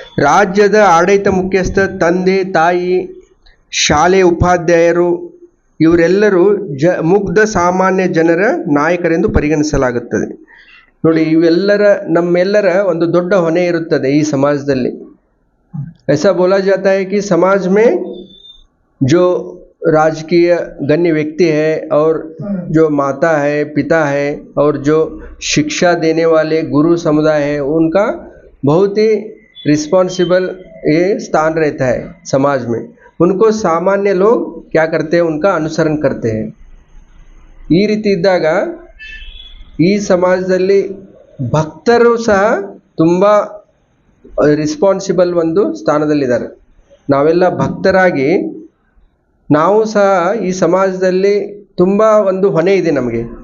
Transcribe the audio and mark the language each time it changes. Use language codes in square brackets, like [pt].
[kn] ರಾಜ್ಯದ ಆಡಳಿತ ಮುಖ್ಯಸ್ಥ, ತಂದೆ, ತಾಯಿ, ಶಾಲೆಯ ಉಪಾಧ್ಯಾಯರು ಇವರೆಲ್ಲರೂ ಮುಗ್ಧ ಸಾಮಾನ್ಯ ಜನರ ನಾಯಕರೆಂದು ಪರಿಗಣಿಸಲಾಗುತ್ತದೆ. ನೋಡಿ, ನಮ್ಮೆಲ್ಲರ ಒಂದು ದೊಡ್ಡ ಹೊಣೆ ಇರುತ್ತದೆ ಈ ಸಮಾಜದಲ್ಲಿ. [hi] ऐसा बोला जाता है कि समाज में जो राजकीय गण्य व्यक्ति है और जो माता है, पिता है और जो शिक्षा देने वाले गुरु समुदाय है, उनका बहुत ही रिस्पॉन्सिबल ये स्थान रहता है समाज में. उनको सामान्य लोग क्या करते हैं, उनका अनुसरण करते हैं. [kn] ಈ ರೀತಿ ಇದ್ದಾಗ ಈ ಸಮಾಜದಲ್ಲಿ ಭಕ್ತರು ಸಹ ತುಂಬ ರಿಸ್ಪಾನ್ಸಿಬಲ್ ಒಂದು ಸ್ಥಾನದಲ್ಲಿದ್ದಾರೆ. ನಾವೆಲ್ಲ ಭಕ್ತರಾಗಿ ನಾವು ಸಹ ಈ ಸಮಾಜದಲ್ಲಿ ತುಂಬ ಒಂದು ಹೊಣೆ ಇದೆ ನಮಗೆ.